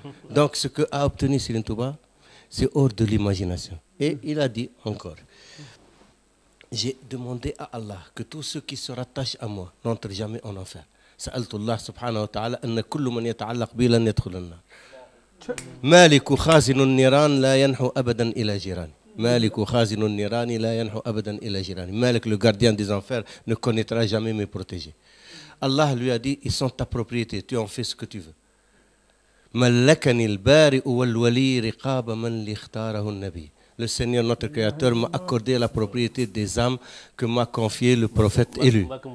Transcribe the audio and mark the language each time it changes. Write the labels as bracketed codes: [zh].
[fr] Donc, ce que a obtenu Serigne Touba, c'est hors de l'imagination. Et il a dit encore, j'ai demandé à Allah que tous ceux qui se rattachent à moi n'entrent jamais en enfer. [ar] سألت الله سبحانه وتعالى أن كل من يتعلق بي لن يدخل النار. مالك خازن النيران لا ينحو أبدا إلى جيراني. مالك خازن النيران لا ينحو أبدا إلى جيراني. [fr] Malik, le gardien des enfers, ne connaîtra jamais mes protégés. Allah lui a dit, ils sont ta propriété, tu en fais ce que tu veux. [ar] ملكني البارئ والولي رقاب من لاختاره النبي. [fr] Le Seigneur, notre Créateur, m'a accordé la propriété des âmes que m'a confié le prophète élu.